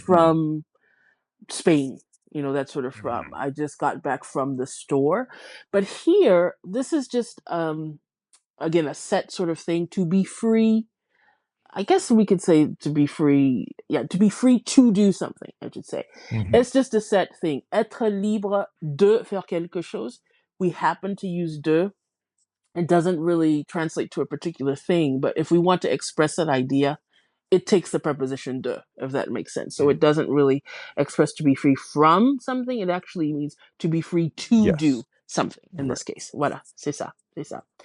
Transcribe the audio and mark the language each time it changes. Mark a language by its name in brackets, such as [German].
[English] from Spain, that sort of from. Mhm. I just got back from the store. But here, this is just, again, a set sort of thing to be free. I guess we could say to be free. Yeah, to be free to do something, I should say. Mhm. It's just a set thing. [French] Être libre de faire quelque chose. [English] We happen to use de. It doesn't really translate to a particular thing, but if we want to express an idea, it takes the preposition de, if that makes sense. So it Mhm. doesn't really express to be free from something. It actually means to be free to do Yes. something in this Right. [French] case. Voilà, c'est ça, c'est ça.